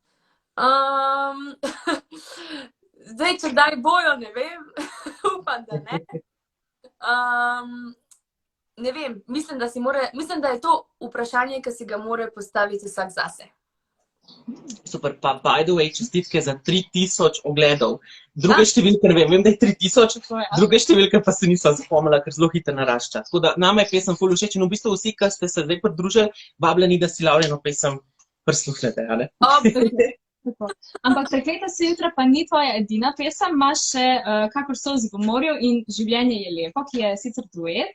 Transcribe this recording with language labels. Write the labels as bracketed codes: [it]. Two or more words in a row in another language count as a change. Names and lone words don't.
[sl] Zdaj, če kdaj bojo, ne vem. Upam, da ne. Ne vem, mislim, da je to vprašanje, ki si ga mora postaviti vsak zase. Super, pa [en] by the way, [sl] čestitke za 3000 ogledov. Druge številke, ne vem, da je 3000, druge številke pa se nisem zapomnila, ker zelo hitro narašča. Tako da nama je pesem ful všeč in v bistvu vsi, ki ste se zdaj pridružili, vabljeni, da si Laurino pesem prisluhnete, ali? Ampak Prekleta so jutra pa ni tvoja edina pesem, imaš še Kakor solzi po morju in Življenje je lepo, ki je sicer duet.